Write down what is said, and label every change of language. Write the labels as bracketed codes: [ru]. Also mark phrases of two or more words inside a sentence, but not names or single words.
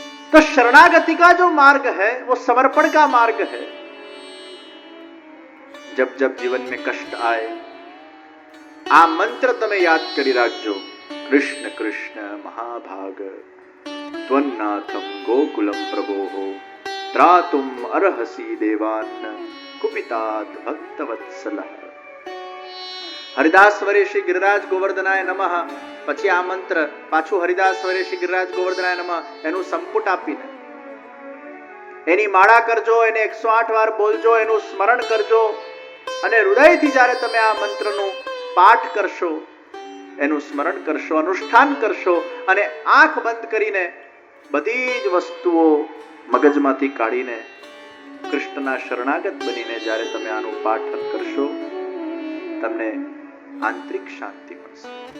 [hi] तो शरणागति का जो मार्ग है वो समर्पण का मार्ग है। जब जब जीवन में कष्ट आए [gu] આ મંત્ર તમે યાદ કરી રાખજો, [sa] कृष्ण कृष्ण महाभाग त्वन्नाथम गोकुलम प्रभोः त्रातुम अर्हसि देवान् कुपितात् भक्तवत्सलः। हरिदास वरे श्री गिरिराज गोवर्धनाय नमः [gu] પછી આ મંત્ર પાછું [sa] हरिदास वरे श्री गिरिराज गोवर्धनाय नमः [gu] એનું સંપુટ આપીને એની માળા કરજો, એને 108 વાર બોલજો, એનું સ્મરણ કરજો અને હૃદયથી જ્યારે તમે આ મંત્રનું પાઠ કરશો, એનું સ્મરણ કરશો, અનુષ્ઠાન કરશો અને આંખ બંધ કરીને બધી જ વસ્તુઓ મગજમાંથી કાઢીને કૃષ્ણના શરણાગત બનીને જ્યારે તમે આનું પાઠન કરશો, તમને આંતરિક શાંતિ મળશે,